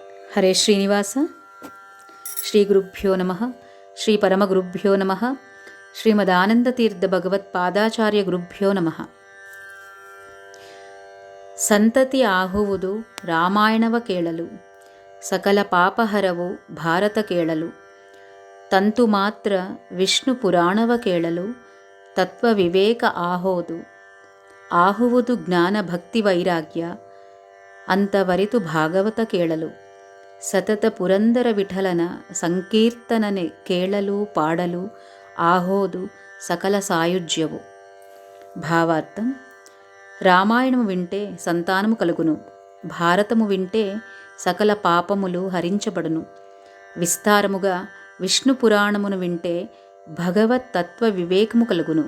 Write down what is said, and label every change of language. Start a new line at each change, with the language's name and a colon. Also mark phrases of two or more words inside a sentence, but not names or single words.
Sanskrit: హరే శ్రీనివాస. శ్రీ గురుభ్యో నమ. శ్రీ పరమగురుభ్యో నమ. శ్రీమదానందతీర్థ భగవత్పాదాచార్య గురుభ్యో నమ.
Kannada: ಸಂತತಿ ಆಹುವುದು ರಾಮಾಯಣವ ಕೇಳಲು, ಸಕಲ ಪಾಪಹರವು ಭಾರತ ಕೇಳಲು. ತಂತು ಮಾತ್ರ ವಿಷ್ಣು ಪುರಾಣವ ಕೇಳಲು, ತತ್ವ ವಿವೇಕ ಆಹೋದು. ಆಹುವುದು ಜ್ಞಾನ ಭಕ್ತಿ ವೈರಾಗ್ಯ, ಅಂತವರಿತು ಭಾಗವತ ಕೇಳಲು. ಸತತ ಪುರಂದರ ವಿಠಲನ ಸಂಕೀರ್ತನನೆ ಕೇಳಲು ಪಾಡಲು ಆಹೋದು ಸಕಲ ಸಾಯುಜ್ಯವು.
Telugu: భావార్థం: రామాయణము వింటే సంతానము కలుగును, భారతము వింటే సకల పాపములు హరించబడును. విస్తారముగా విష్ణు పురాణమును వింటే భగవత్ తత్వ వివేకము కలుగును.